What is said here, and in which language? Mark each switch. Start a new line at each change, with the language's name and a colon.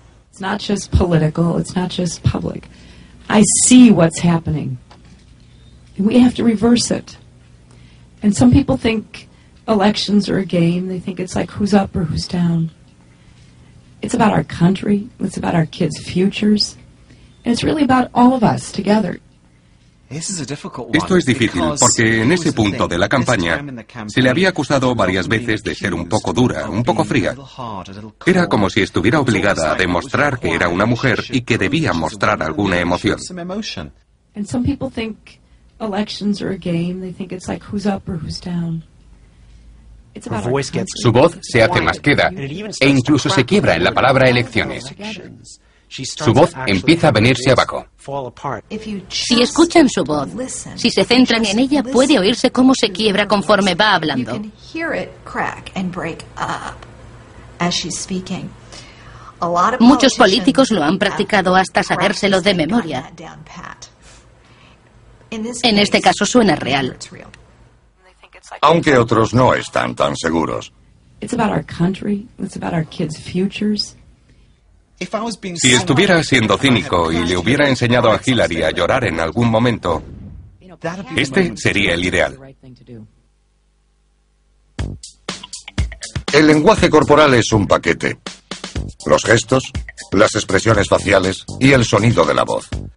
English: It's not just political, it's not just public. I see what's happening. We have to reverse it. And some people think elections are a game. They think it's like who's up or who's down. It's about our country. It's about our kids' futures. And it's really about all of us together.
Spanish: Esto es difícil porque en ese punto de la campaña se le había acusado varias veces de ser un poco dura, un poco fría. Era como si estuviera obligada a demostrar que era una mujer y que debía mostrar alguna emoción.
English: And some people think elections are a game. They think it's like who's up or who's down.
Spanish: Su voz se hace más queda e incluso se quiebra en la palabra elecciones. Su voz empieza a venirse abajo. Si escuchan su voz, si se centran en ella, puede oírse cómo se quiebra conforme va hablando. Muchos políticos lo han practicado hasta sabérselo de memoria. En este caso suena real. Aunque otros no están tan seguros.
English: It's about our country, it's about our kids' futures.
Spanish: Si estuviera siendo cínico y le hubiera enseñado a Hillary a llorar en algún momento, este sería el ideal. El lenguaje corporal es un paquete. Los gestos, las expresiones faciales y el sonido de la voz.